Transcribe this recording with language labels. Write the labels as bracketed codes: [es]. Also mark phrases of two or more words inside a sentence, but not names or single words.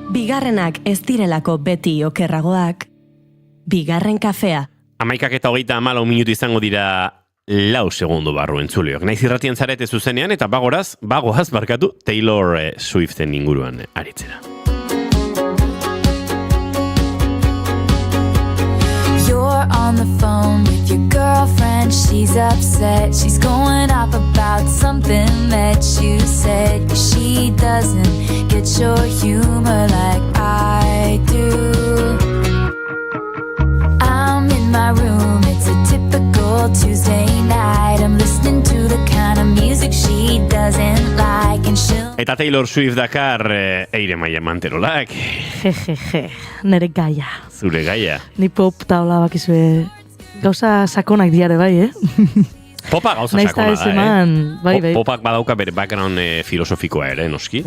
[eu] bigarrenak ez direlako beti okerragoak, bigarren kafea. 11:34 minutu izango dira 4 segundu barru entzuleok. Naiz irratien zarete zuzenean eta bagoaz barkatu Taylor Swiften inguruan aritzera. [en] You're on the phone with your girlfriend, she's upset. She's going off about something that you said. 'Cause she doesn't get your humor like I do. I'm in my room, it's a typical Tuesday night. I'm listening to the kind of music she doesn't like and she'll... [eu] Eta Taylor Swift dakar Eire Maia Manterolak. Jejeje, nere gaia. Zure gaia. Ni pop taula bakizue gauza sakonak diare bai, Popa gauza sakona da, bai. Popak badauka bere background filosofikoa ere, noski.